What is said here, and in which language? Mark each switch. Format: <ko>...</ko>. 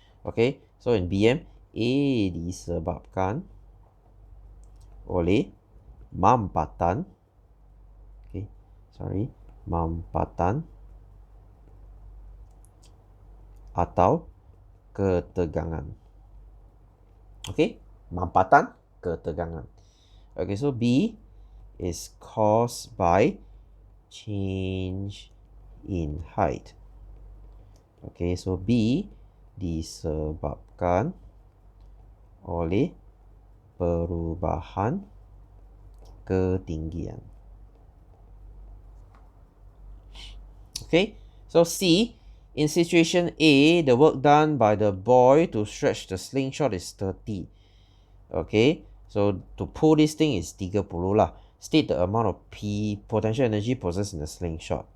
<ms>Okay, so in BM, A disebabkan oleh mampatan, okay, sorry, mampatan atau ketegangan. Okay, mampatan, ketegangan.</ms> <en>Okay, so B is caused by change in height.</en> <ms>Okay, so B disebabkan oleh perubahan ketinggian.</ms> <en>Okay, so C, in situation A, the work done by the boy to stretch the slingshot is 30. Okay, so to pull this thing is 30 lah. State the amount of potential energy possessed in the slingshot.</en>